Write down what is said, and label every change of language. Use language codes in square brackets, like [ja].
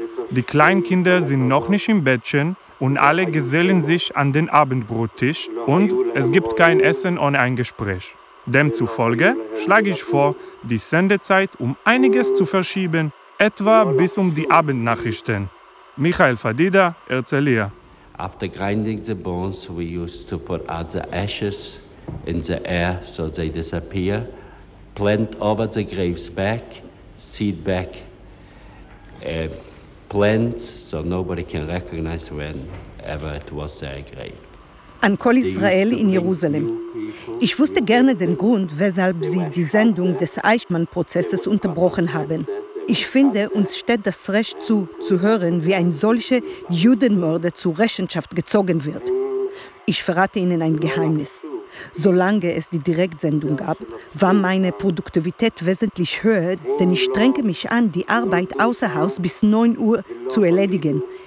[de] Die Kleinkinder sind noch nicht im Bettchen und alle gesellen sich an den Abendbrottisch. Und es gibt kein Essen ohne ein Gespräch. Demzufolge schlage ich vor, die Sendezeit um einiges zu verschieben, etwa bis um die Abendnachrichten. Michael Fadida, Erzählier. [en] After grinding the bones, we used to put out the ashes in the air so they disappear, plant over the graves back, seed back plants so nobody can recognize whenever it was their grave. [de] An Kol Israel in Jerusalem. Ich wusste gerne den Grund, weshalb sie die Sendung des Eichmann-Prozesses unterbrochen haben. Ich finde, uns steht das Recht zu hören, wie ein solcher Judenmörder zur Rechenschaft gezogen wird. Ich verrate Ihnen ein Geheimnis. Solange es die Direktsendung gab, war meine Produktivität wesentlich höher, denn ich strenge mich an, die Arbeit außer Haus bis 9 Uhr zu erledigen.